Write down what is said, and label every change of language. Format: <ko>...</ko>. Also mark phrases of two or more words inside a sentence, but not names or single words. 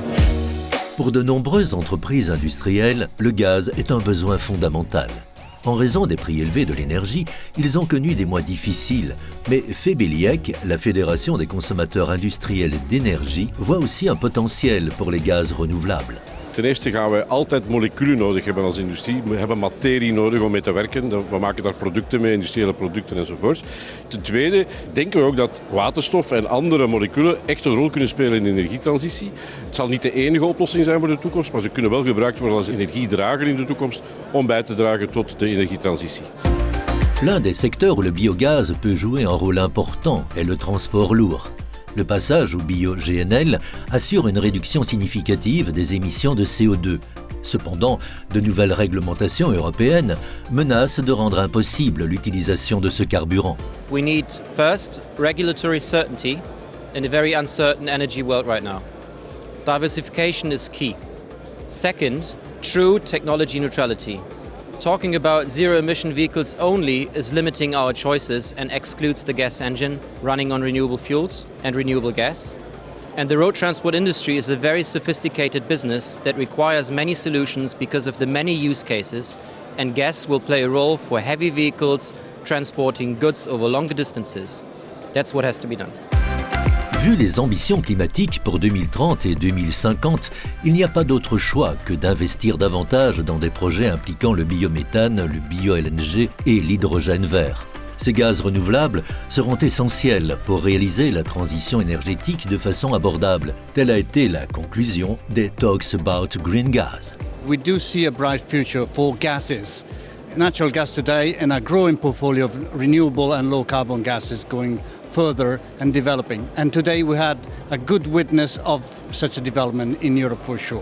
<fr>Pour de nombreuses entreprises industrielles, le gaz est un besoin fondamental. En raison des prix élevés de l'énergie, ils ont connu des mois difficiles. Mais FEBELIEC, la Fédération des consommateurs industriels d'énergie, voit aussi un potentiel pour les gaz renouvelables.</fr> <nl>Ten eerste gaan we altijd moleculen nodig hebben als industrie. We hebben materie nodig om mee te werken. We maken daar producten mee, industriële producten enzovoort. Ten tweede denken we ook dat waterstof en andere moleculen echt een rol kunnen spelen in de energietransitie. Het zal niet de enige oplossing zijn voor de toekomst, maar ze kunnen wel gebruikt worden als energiedrager in de toekomst om bij te dragen tot de energietransitie.</nl> <fr>L'un des secteurs où le biogaz peut jouer un rôle important est le transport lourd. Le passage au bio-GNL assure une réduction significative des émissions de CO2. Cependant, de nouvelles réglementations européennes menacent de rendre impossible l'utilisation de ce carburant.</fr> <en>We need first regulatory certainty in a very uncertain energy world right now. Diversification is key. Second, true technology neutrality. Talking about zero-emission vehicles only is limiting our choices and excludes the gas engine running on renewable fuels and renewable gas. And the road transport industry is a very sophisticated business that requires many solutions because of the many use cases, and gas will play a role for heavy vehicles transporting goods over longer distances. That's what has to be done.</en> <fr>Vu les ambitions climatiques pour 2030 et 2050, il n'y a pas d'autre choix que d'investir davantage dans des projets impliquant le biométhane, le bio-LNG et l'hydrogène vert. Ces gaz renouvelables seront essentiels pour réaliser la transition énergétique de façon abordable. Telle a été la conclusion des Talks About Green Gas.</fr> <en>We do see a bright future for gases. Natural gas today and a growing portfolio of renewable and low carbon gases going further and developing. And today we had a good witness of such a development in Europe for sure.</en>